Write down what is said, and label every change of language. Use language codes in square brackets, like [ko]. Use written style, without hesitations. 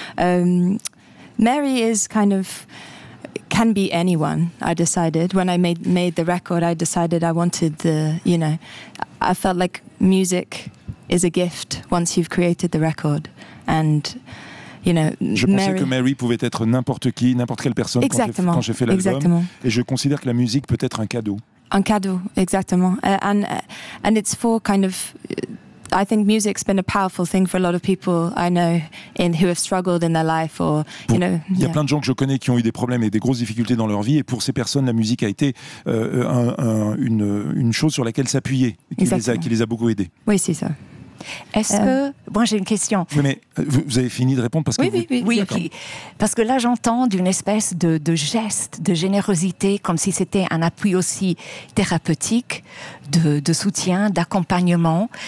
[en] Mary is kind of can be anyone. I decided when I made the record, I decided I wanted the, you know, I felt like music is a gift once you've created the record and. You know, [fr] je pensais que Mary pouvait être n'importe qui, n'importe quelle personne quand j'ai fait l'album. Exactement. Et je considère que la musique peut être un cadeau. Un cadeau, exactement. [en] And it's for kind of, I think music's been a powerful thing for a lot of people I know in who have struggled in their life or you know. [fr] Il y a plein de gens que je connais qui ont eu des problèmes et des grosses difficultés dans leur vie et pour ces personnes la musique a été une chose sur laquelle s'appuyer qui les a beaucoup aidés. Oui, c'est ça. Est-ce que... Bon, j'ai une question. Oui, mais vous avez fini de répondre parce que... Oui. Parce que là, j'entends d'une espèce de geste, de générosité, comme si c'était un appui aussi thérapeutique, de soutien, d'accompagnement.